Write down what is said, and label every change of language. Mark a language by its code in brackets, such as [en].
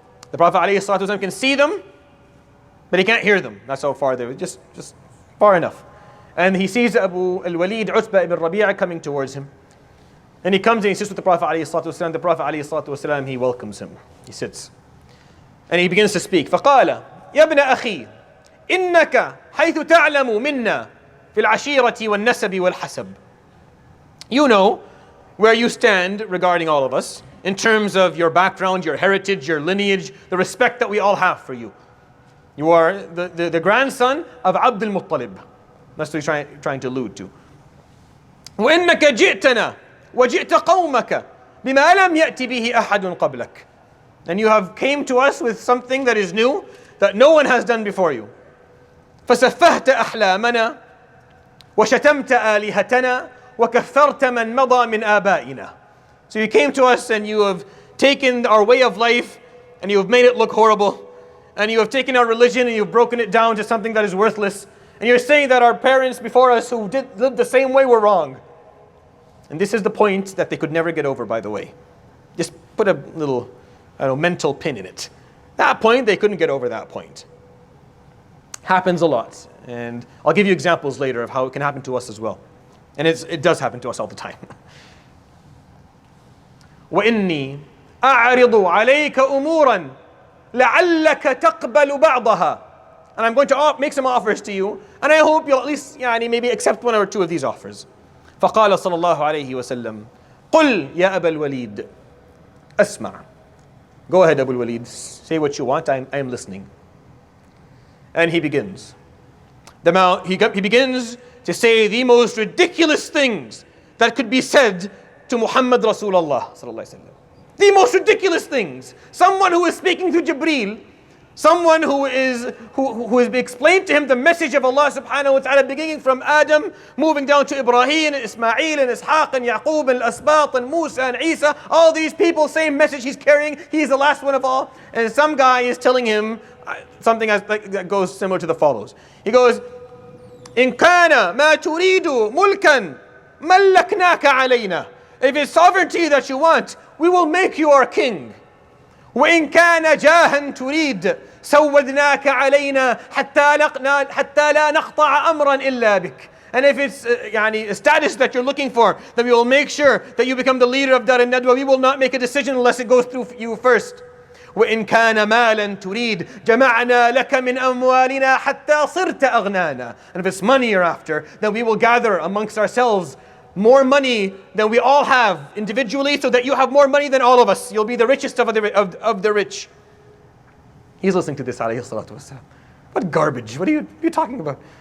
[en] The Prophet ﷺ can see them, but he can't hear them. That's how far they were, just far enough. And he sees Abu al-Walid Utbah ibn Rabi'ah coming towards him. And he comes and he sits with the Prophet ﷺ. The Prophet ﷺ, he welcomes him. He sits. And he begins to speak. [ar] فَقَالَ يَا ابْنَ أَخِي إنك حيث تعلم منا في العشيرة والنسب والحسب. [en] You know where you stand regarding all of us in terms of your background, your heritage, your lineage, the respect that we all have for you. You are the grandson of Abd al-Muttalib. That's what he's trying to allude to. [ar] وإنك جئتنا وجئت قومك بما لم يأتي به أحد قبلك. [en] And you have came to us with something that is new, that no one has done before you. [ar] فسفهت أحلامنا وشتمت آلهتنا وكفرت من مضى من آبائنا. [en] So you came to us and you have taken our way of life and you have made it look horrible, and you have taken our religion and you've broken it down to something that is worthless, and you're saying that our parents before us who lived the same way were wrong. And this is the point that they could never get over, by the way. Just put a little mental pin in it. That point, they couldn't get over that point. Happens a lot, and I'll give you examples later of how it can happen to us as well. And it does happen to us all the time. [ar] وإني أعرض عليك أمورا لعلك تقبل بعضها. [en] And I'm going to make some offers to you, and I hope you'll at least maybe accept 1 or 2 of these offers. [ar] فقال صلى الله عليه وسلم قل يا أبا الوليد أسمع. [en] Go ahead, Abu al-Walid, say what you want, I am listening. And he begins. He begins to say the most ridiculous things that could be said to Muhammad Rasulullah sallallahu alaihi wasallam. The most ridiculous things. Someone who is speaking to Jibreel, someone who has explained to him the message of Allah subhanahu wa ta'ala, beginning from Adam, moving down to Ibrahim and Ismail and Ishaq and Yaqub and Asbat and Musa and Isa. All these people, same message he's carrying. He's the last one of all. And some guy is telling him something that goes similar to the follows. He goes, إن كان ما تريد ملكا ملكناك علينا. If it's sovereignty that you want, we will make you our king. [ar] وإن كان جاها تريد سودناك علينا حتى لا نقطع أمرا إلا بك. [en] And if it's a status that you're looking for, then we will make sure that you become the leader of Dar al-Nadwa. We will not make a decision unless it goes through you first. [ar] وإن كان مالا تريد جمعنا لك من أموالنا حتى صرت أغنانا. [en] And if it's money you're after, then we will gather amongst ourselves more money than we all have individually, so that you have more money than all of us. You'll be the richest of the rich. He's listening to this, alayhi salatu wasalam. What garbage? What are you talking about?